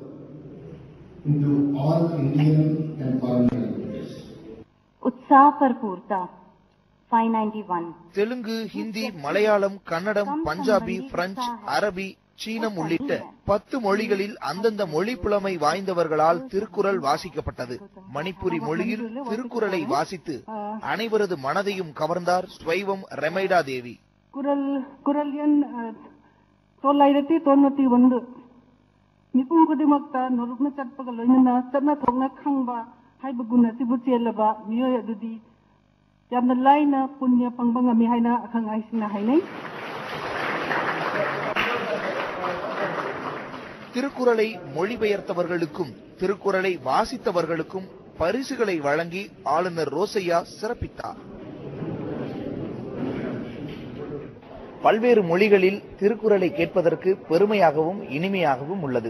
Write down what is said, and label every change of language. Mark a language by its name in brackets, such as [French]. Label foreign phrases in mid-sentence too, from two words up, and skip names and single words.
[Tamil] தெலுங்கு, ஹிந்தி, மலையாளம், கன்னடம், பஞ்சாபி, பிரெஞ்சு, அரபி, சீனம் உள்ளிட்ட 10 மொழிகளில் அந்தந்த மொழி புலமை வாய்ந்தவர்களால் திருக்குறள் வாசிக்கப்பட்டது. மணிப்புரி மொழியில் திருக்குறளை வாசித்து அனைவரது மனதையும் கவர்ந்தார் ஸ்வைவம் ரெமைடா தேவி. குரல் எண் [Manipuri] 991 மிपुम खुदिमक्ता नरुकना चटपगा लोइना तबना थोंगना खंगबा हाइबगुना सिबु चेलबा मियोय अदुदी यामना लाइना पुण्य पंगबंगा मि हाइना अखंग आइसिना हाइनै. [Tamil] திருக்குறளை மொழிபெயர்த்தவர்களுக்கும் திருக்குறளை வாசித்தவர்களுக்கும் பரிசுகளை வழங்கி ஆளுநர் ரோசையா சிறப்பித்தார். பல்வேறு மொழிகளில் திருக்குறளை கேட்பதற்கு பெருமையாகவும் இனிமையாகவும் உள்ளது.